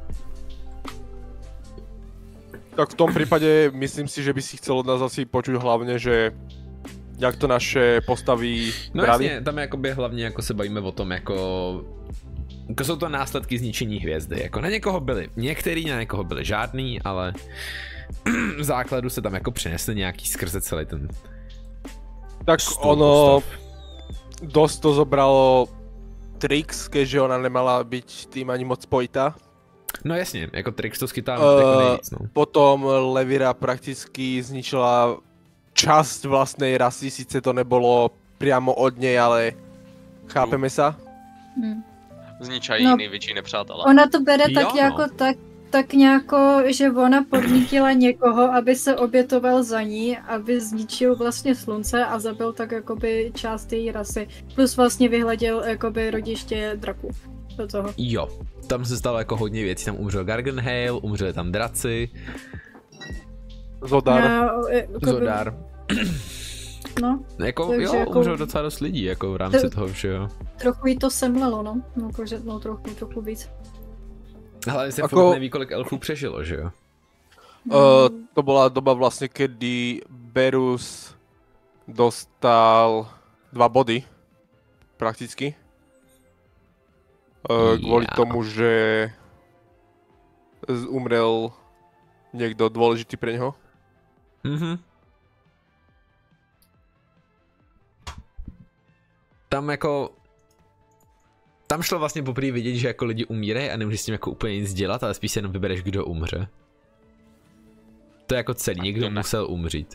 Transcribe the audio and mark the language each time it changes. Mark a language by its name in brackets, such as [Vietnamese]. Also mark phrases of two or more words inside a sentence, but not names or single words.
[Slovak] Tak v tom prípade myslím si, že by si chcel od nás asi počuť hlavne, že jak to naše postavy [Czech] No [Slovak] brali. [Czech] jasně, tam jakoby hlavně jako se bavíme o tom jako jsou to následky zničení hvězdy, jako na někoho byly některý, na někoho byly žádný, ale v základu se tam jako přinesly nějaký skrze celý ten [Slovak] Tak ono dosť to zobralo Trix, keďže ona nemala byť tým ani moc spojitá. [Czech] No jasně, jako Trix to skytá jako nejvíc, no. [Slovak] Potom Levira prakticky zničila časť vlastnej rasy, sice to nebolo priamo od nej, ale chápeme sa? Zničají [Czech] No, největší nepřátelé. Ona to bere Jo, tak no. jako tak nějako, že ona podnítila někoho, aby se obětoval za ní, aby zničil vlastně slunce a zabil tak jakoby část její rasy. Plus vlastně vyhleděl jakoby rodiště draků do toho. Jo, tam se stalo jako hodně věcí, tam umřel Garganhael, umřeli tam draci, Zodar. Jakoby, Zodar. No, Jako Takže jo, jako- umřel docela dost lidí, jako v rámci To- toho všeho. trochu jí to semlelo, no. Jakože, no trochu víc. Hlavně se [Slovak] Ako- [Czech] furt neví, kolik elfů přežilo, že jo? [Slovak] To bola doba vlastne, kedy Berus dostal 2 body. Prakticky. Kvôli Ja. tomu, že umrel niekto dôležitý pre neho. Mhm. [Czech] Tam jako... Tam šlo vlastně poprvé vidět, že jako lidi umírají a nemůžeš s tím jako úplně nic dělat, ale spíš si jenom vybereš, kdo umře. To je jako celý, někdo musel umřít.